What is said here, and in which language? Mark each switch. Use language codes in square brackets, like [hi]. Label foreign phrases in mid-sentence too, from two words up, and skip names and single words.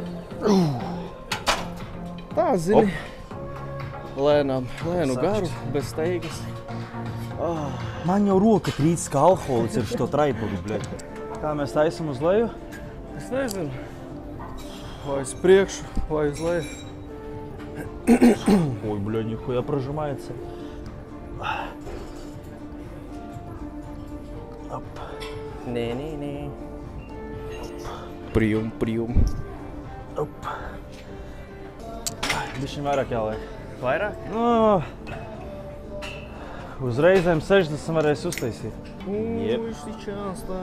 [lv] Tā, zini. Lēnām, lēnu garu, bez steigas. Man jau roka trīc kā alkoholis ar šo traipodu, bļeļ. Kā mēs taisam uz leju? Es nezinu, vai uz priekšu, vai uz leju. [ru] Ой, бля, нихуя прожимается. Оп. [lv] Nē. Prium. Op. Bišķiņ vairāk jāliek. Vairāk? Nu, uzreizēm 60 varēs uztaisīt. Jep. Сейчас, tā.